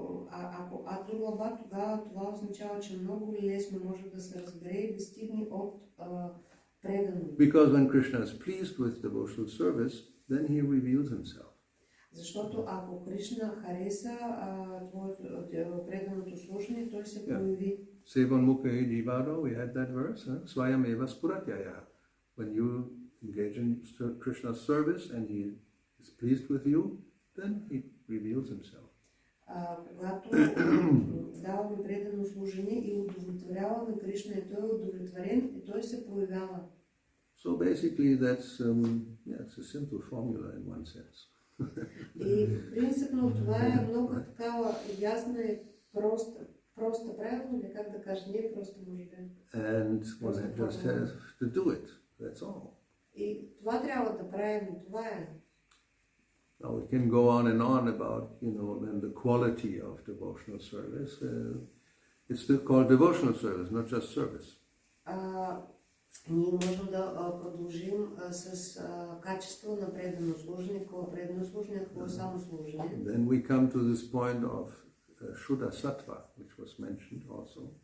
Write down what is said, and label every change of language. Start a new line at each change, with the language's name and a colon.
Bulgarian: Ако адурлаба, тогава това означава, че много лесно може да се разбере и да стигне от предано.
English: Because when Krishna is pleased with devotional service, then he reveals himself.
Bulgarian: Защото ако Кришна хареса твоето преданото служение, той се появи.
Sanskrit: Sevan mukhe jivado,
English: we had that verse,
Sanskrit: swayam eva spuratyaya.
English: When you engage in Krishna's service and he is pleased with you, then he reveals himself.
Bulgarian: Когато даваме предано служение и удовлетворяваме Кришна, и той е удовлетворен, и той се появява.
English: So basically that's it's a simple formula in one sense.
Bulgarian: И принципно това е много такава ясна и проста, правилно ли как да кажа, не просто може би.
English: And one just has to do it. That's all.
Bulgarian: И това трябва да правим, и това е.
English: Now we can go on and on about, then the quality of devotional service. It's still called devotional service, not just service.
Bulgarian: Ние можем да продължим с качество на предано служение, какво е предано служение, какво е само служение.
English: Then we come to this point of Shuddha Sattva, which was mentioned also.